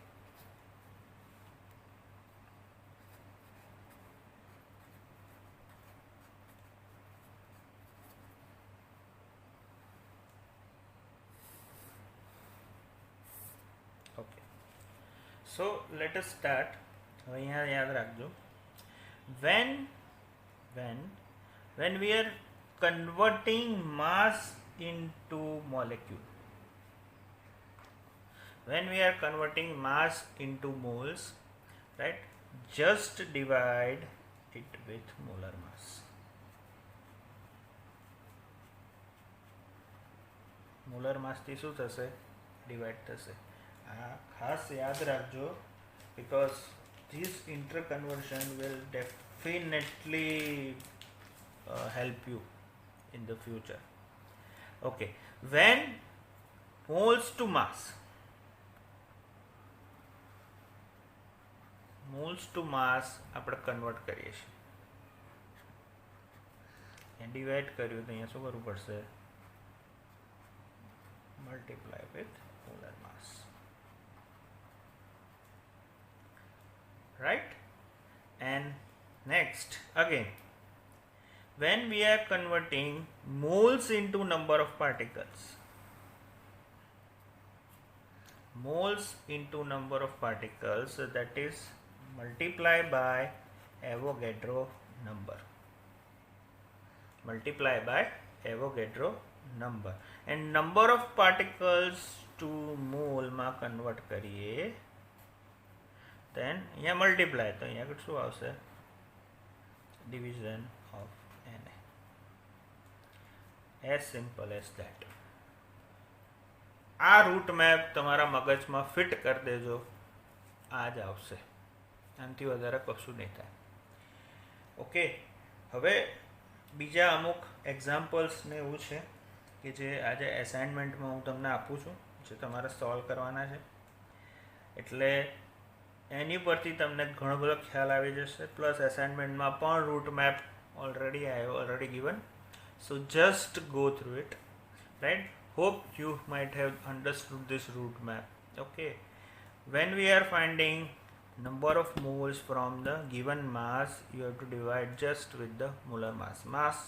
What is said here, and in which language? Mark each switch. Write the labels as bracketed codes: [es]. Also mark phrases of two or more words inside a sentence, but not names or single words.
[en] Okay, so let us start. [gu] હવે અહીંયા યાદ રાખજો, [en] when we are converting mass into molecule, when we are converting mass into moles, right, just divide it with molar mass. molar mass [gu] થી શું થશે? ડિવાઇડ થશે. આ ખાસ યાદ રાખજો, [en] because this interconversion will definitely help you in the future. Okay, when moles to mass [gu] આપણે કન્વર્ટ કરીએ છીએ, ડિવાઇડ કર્યું તો અહીંયા શું કરવું પડશે? [en] Multiply with molar mass. Right? And next again, when we are converting moles into number of particles, that is multiply by Avogadro number. And number of particles to mole [gu] માં કન્વર્ટ કરીએ, then અહીંયા મલ્ટીપ્લાય, તો અહીંયા આગળ શું આવશે? [en] Division of Na. As simple as that. [gu] આ [en] route map [gu] તમારા મગજમાં ફિટ કરી દેજો, આ જ આવશે, આનાથી વધારે કશું નહીં થાય. ઓકે, હવે બીજા અમુક એક્ઝામ્પલ્સ ને એવું છે કે જે આજે એસાઇનમેન્ટમાં હું તમને આપું છું, જે તમારે સોલ્વ કરવાના છે. એટલે એની પરથી તમને ઘણો બધો ખ્યાલ આવી જશે. [en] પ્લસ [gu] એસાઇનમેન્ટમાં પણ [en] route map already given, so just go through it, right? Hope you might have understood this route map. Okay, when we are finding number of moles from the given mass you have to divide just with the molar mass.